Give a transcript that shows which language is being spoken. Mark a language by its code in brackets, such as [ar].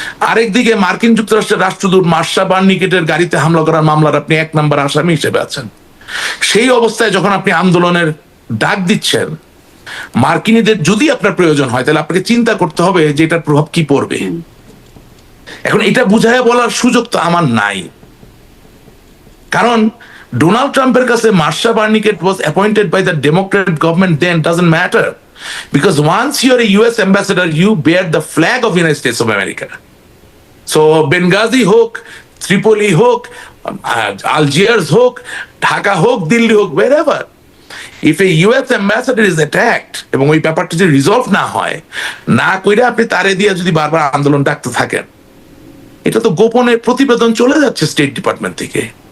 [bn] আরেকদিকে মার্কিন যুক্তরাষ্ট্রের রাষ্ট্রদূত মার্শা বার্নিকেটের গাড়িতে হামলা করার মামলার আপনি 1 নম্বর আসামি হিসেবে আছেন। সেই অবস্থায় যখন আপনি আন্দোলনের ডাক দিচ্ছেন, মার্কিনীদের যদি আপনার প্রয়োজন হয়, তাহলে আপনাকে চিন্তা করতে হবে যে এটার প্রভাব কি পড়বে। এখন এটা বুঝায় বলার সুযোগ তো আমার নাই, কারণ ডোনাল্ড ট্রাম্পের কাছে [en] Marsha Bernicat was appointed by the Democrat government, then doesn't matter, because once you're a US ambassador you bear the flag of United States of America. [bn] So Benghazi হোক, Tripoli হোক, Algiers হোক, ঢাকা হোক, দিল্লি হোক, [en] wherever, if a US ambassador is attacked [bn] এবং ওই ব্যাপারটা যদি resolve না হয়, না কইরা আপনি তারে দিয়ে যদি বারবার আন্দোলন ডাকতে থাকেন, এটা তো গোপনে প্রতিবেদন চলে যাচ্ছে স্টেট ডিপার্টমেন্ট থেকে।